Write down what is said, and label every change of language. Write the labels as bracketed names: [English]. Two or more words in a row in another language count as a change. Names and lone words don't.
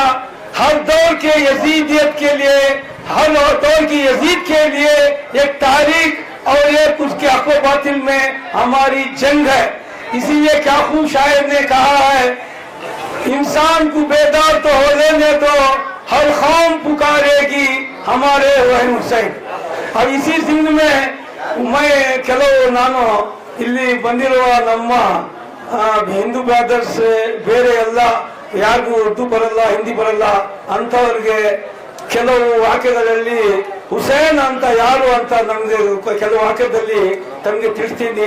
[Urdu] ہر دور کے یزیدیت کے لیے، ہر دور کی یزید کے لیے ایک تاریخ اور ایک اس کے حق و باطل میں ہماری جنگ ہے. اسی لیے کیا خوب شاعر نے کہا ہے، انسان کو بیدار تو ہو لینے دو، ہر قوم پکارے گی ہمارے حسین. اور اسی زندگی میں [Kannada] ಕೆಲವು ನಾನು ಇಲ್ಲಿ ಬಂದಿರುವ ನಮ್ಮ [English] Hindu brothers [Kannada] ಬೇರೆ ಎಲ್ಲ ಯಾರಿಗೂ ಉರ್ದು ಬರಲ್ಲ ಹಿಂದಿ ಬರಲ್ಲ ಅಂಥವ್ರಿಗೆ ಕೆಲವು ವಾಕ್ಯಗಳಲ್ಲಿ ಹುಸೇನ್ ಅಂತ ಯಾರು ಅಂತ ನಮ್ಗೆ ಕೆಲವು ವಾಕ್ಯದಲ್ಲಿ ತಮಗೆ ತಿಳಿಸ್ತೀನಿ.